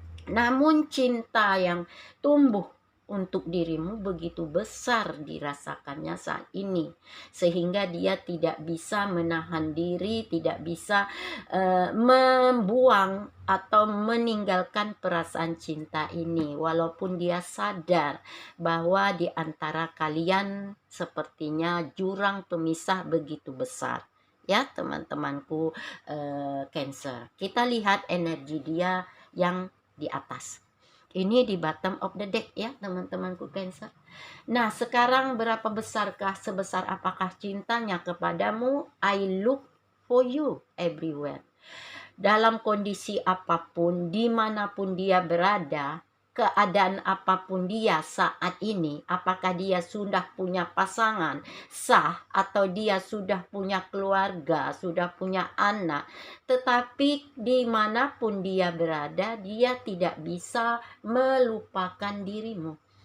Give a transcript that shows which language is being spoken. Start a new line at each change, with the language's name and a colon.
Indonesian: Namun cinta yang tumbuh untuk dirimu begitu besar dirasakannya saat ini, sehingga dia tidak bisa menahan diri, tidak bisa membuang atau meninggalkan perasaan cinta ini, walaupun dia sadar bahwa di antara kalian sepertinya jurang pemisah begitu besar. Ya teman-temanku Cancer, kita lihat energi dia yang di atas. Ini di
English: bottom of the deck
Indonesian: ya teman-temanku Cancer. Nah, sekarang berapa besarkah, sebesar apakah cintanya kepadamu?
English: I look for you everywhere.
Indonesian: Dalam kondisi apapun, dimanapun dia berada, keadaan apapun dia saat ini, apakah dia sudah punya pasangan sah atau dia sudah punya keluarga, sudah punya anak, tetapi dimanapun dia berada, dia tidak bisa melupakan dirimu.